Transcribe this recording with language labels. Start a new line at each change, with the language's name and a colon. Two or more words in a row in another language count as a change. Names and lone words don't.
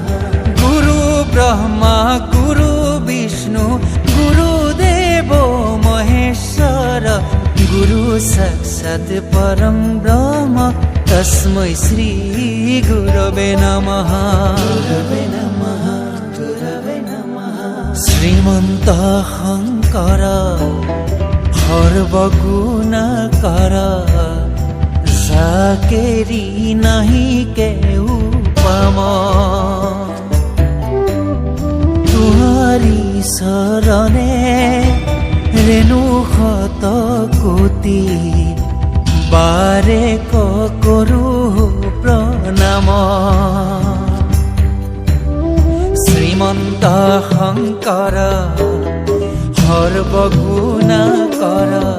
Sanskrit: गुरु ब्रह्मा गुरु विष्णु गुरुदेवो महेश्वर गुरु साक्षात् परं ब्रह्म तस्मै श्री गुरवे नमः। गुरवे नमः।
Assamese: শ্ৰীমন্ত শংকৰ সৰ্বগুণকৰ যাকেৰি নাহি কেউ পাম তোমাৰি চৰণে ৰেণু শত কোটি বাৰে কৰো প্ৰণাম শ্ৰীমন্ত শংকৰ সৰ্বগুণকৰ